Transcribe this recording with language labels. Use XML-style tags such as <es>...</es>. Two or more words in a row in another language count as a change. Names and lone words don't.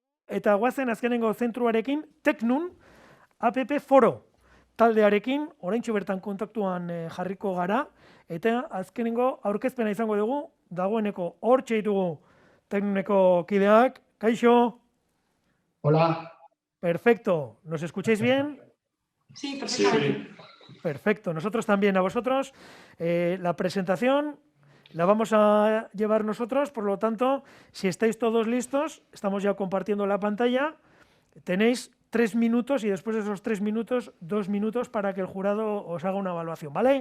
<eu>eta guazen azkenengo zentruarekin, Teknun, APP Foro taldearekin, oraintxe bertan kontaktuan jarriko gara, eta azkenengo aurkezpena izango dugu, dagoeneko hortxe ditugu Teknuneko kideak. Kaixo.</eu> <es>Hola. Perfecto. ¿Nos escucháis bien? Sí, perfectamente. Sí. Perfecto. Nosotros también a vosotros. La presentación la vamos a llevar nosotros, por lo tanto, si estáis todos listos, estamos ya compartiendo la pantalla, tenéis 3 minutos y después de esos 3 minutos, 2 minutos para que el jurado os haga una evaluación, ¿vale?</es>